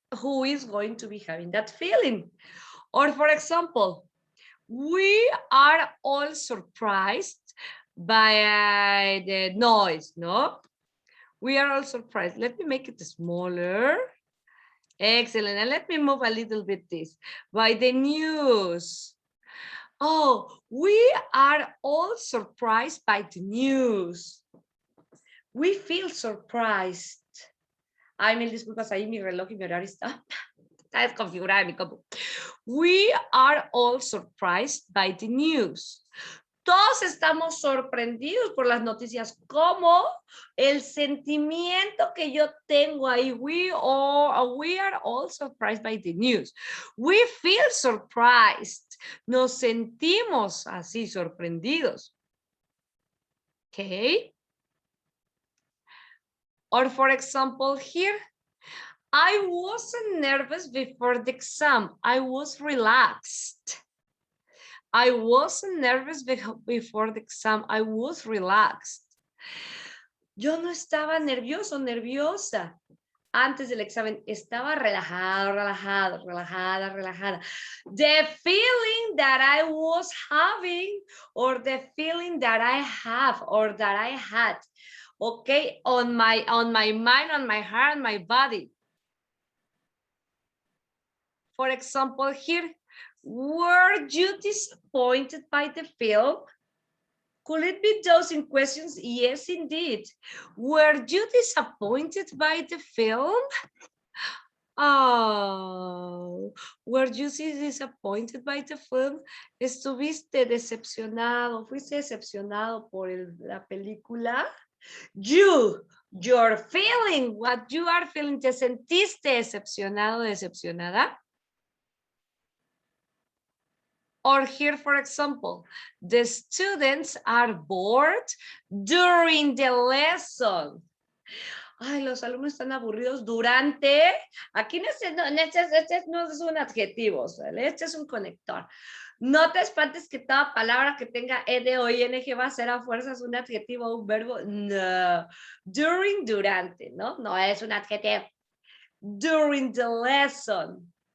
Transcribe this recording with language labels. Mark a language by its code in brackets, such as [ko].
[en] Who is going to be having that feeling? Or for example, we are all surprised by the noise, no? We are all surprised. Let me make it smaller. Excellent. And let me move a little bit this. By the news. Oh, we are all surprised by the news. We feel surprised. [es] Ay, mil disculpas, ahí mi reloj y mi horario está desconfigurado en mi compu. [en] We are all surprised by the news. [es] Todos estamos sorprendidos por las noticias, como el sentimiento que yo tengo ahí. [en] We are all surprised by the news. We feel surprised. [es] Nos sentimos así sorprendidos. [en] Okay. Or for example, here, I wasn't nervous before the exam. I was relaxed. I wasn't nervous before the exam. I was relaxed. [es] Yo no estaba nervioso, nerviosa. Antes del examen estaba relajado, relajado, relajada, relajada. [en] The feeling that I was having, or the feeling that I have, or that I had, okay, on my mind, on my heart, on my body. For example, here, were you disappointed by the film? Could it be those in questions? Yes, indeed. Were you disappointed by the film? Oh, were you disappointed by the film? [es] ¿Estuviste decepcionado? ¿Fuiste decepcionado por la película? [en] You're feeling what you are feeling. [es] ¿Te sentiste decepcionado, decepcionada? [en] Or here, for example, the students are bored during the lesson. [es] Ay, los alumnos están aburridos durante. Aquí este no es un adjetivo, este es un conector. No te espantes que toda palabra que tenga ed o ing va a ser a fuerzas un adjetivo o un verbo. No. During, durante, ¿no? No es un adjetivo. [en] During the lesson.